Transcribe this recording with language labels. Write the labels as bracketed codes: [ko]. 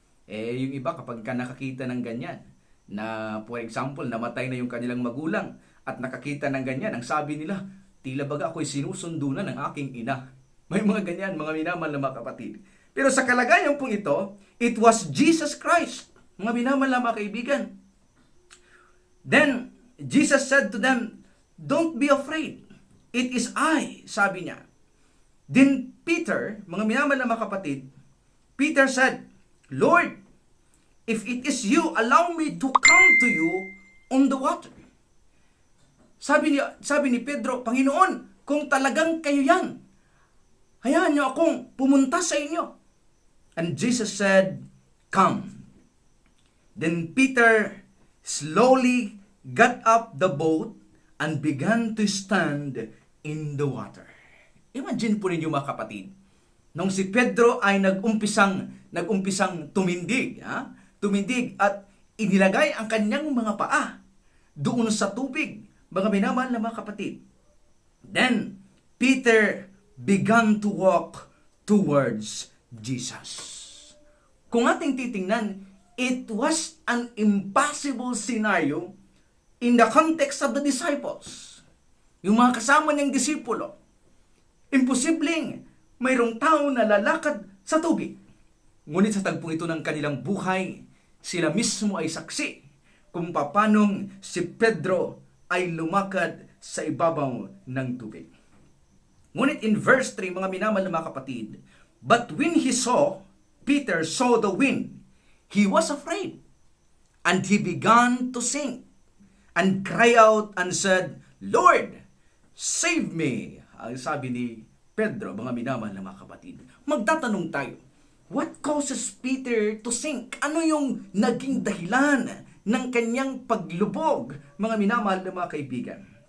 [tl] Yung iba kapag nakakita ng ganyan, na [en] for example, [tl] namatay na yung kanilang magulang at nakakita ng ganyan, ang sabi nila, tila baga ako'y sinusundo na ng aking ina. May mga ganyan, mga minamahal na mga kapatid. Pero sa kalagayan pong ito, [en] it was Jesus Christ, [tl] mga minamahal na mga kaibigan. [en] Then, Jesus said to them, don't be afraid. It is I, [tl] sabi niya. [en] Then Peter, [tl] mga minamahal na mga kapatid, [en] Peter said, Lord, if it is you, allow me to come to you on the water. [tl] Sabi ni Pedro, Panginoon, kung talagang kayo yan, Hayaan niyo akong pumunta sa inyo. [en] And Jesus said, "Come." Then Peter slowly got up the boat and began to stand in the water. [tl] Imagine po ninyo mga kapatid, nung si Pedro ay nag-umpisang tumindig, tumindig at inilagay ang kanyang mga paa doon sa tubig, mga minamahal na mga kapatid. [en] Then Peter began to walk towards Jesus. [tl] Kung ating titingnan, [en] it was an impossible scenario in the context of the disciples. [tl] Yung mga kasama niyang disipulo, imposibleng mayroong tao na lalakad sa tubig. Ngunit sa tagpong ito ng kanilang buhay, sila mismo ay saksi kung paanong si Pedro ay lumakad sa ibabaw ng tubig. [en] Ngunit in verse 3, [tl] mga minamahal na mga kapatid, [en] but when Peter saw the wind, he was afraid, and he began to sink, and cry out and said, "Lord, save me." [tl] Ang sabi ni Pedro, mga minamahal na mga kapatid. Magtatanong tayo, [en] what causes Peter to sink? [tl] Ano yung naging dahilan ng kanyang paglubog, mga minamahal na mga kaibigan?